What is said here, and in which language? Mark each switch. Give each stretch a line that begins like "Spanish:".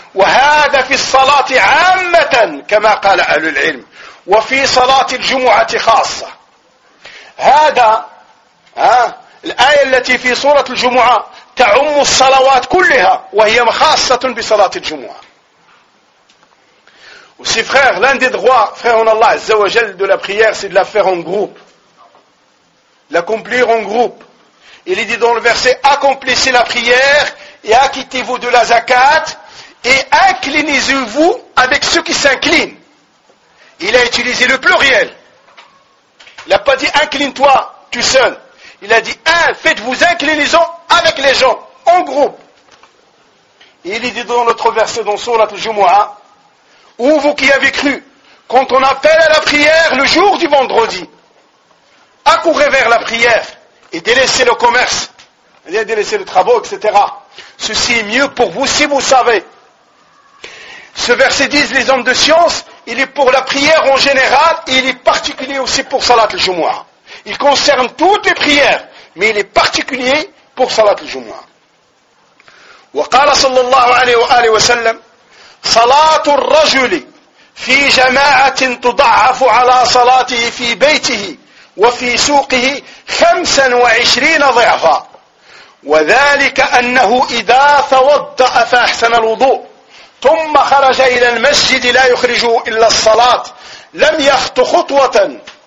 Arabic: وهذا في الصلاة عامة كما قال أهل العلم, وفي صلاة الجمعة خاصة. هذا ها الآية التي في سورة الجمعة تعم الصلوات كلها وهي خاصة بصلاة الجمعة.
French: Aussi frère, l'un des droits, frère en Allah, Azza wa Jal, de la prière, c'est de la faire en groupe. L'accomplir en groupe. Il est dit dans le verset, accomplissez la prière et acquittez-vous de la zakat et inclinez-vous avec ceux qui s'inclinent. Il a utilisé le pluriel. Il n'a pas dit incline-toi tout seul. Il a dit faites-vous inclinaisons avec les gens, en groupe. Et il est dit dans l'autre verset, dans Sourate Jumu'ah, ou vous qui avez cru, quand on appelle à la prière le jour du vendredi, accourez vers la prière et délaissez le commerce, délaissez les travaux, etc. Ceci est mieux pour vous si vous savez. Ce verset 10, les hommes de science, il est pour la prière en général et il est particulier aussi pour Salat al-Jumu'ah. Il concerne toutes les prières, mais il est particulier pour Salat al-Jumu'ah.
Arabic: Wa qala sallallahu alayhi wa sallam, صلاة الرجل في جماعة تضعف على صلاته في بيته وفي سوقه 25 ضعفا وذلك أنه إذا توضأ فأحسن الوضوء ثم خرج إلى المسجد لا يخرجه إلا الصلاة لم يخط خطوة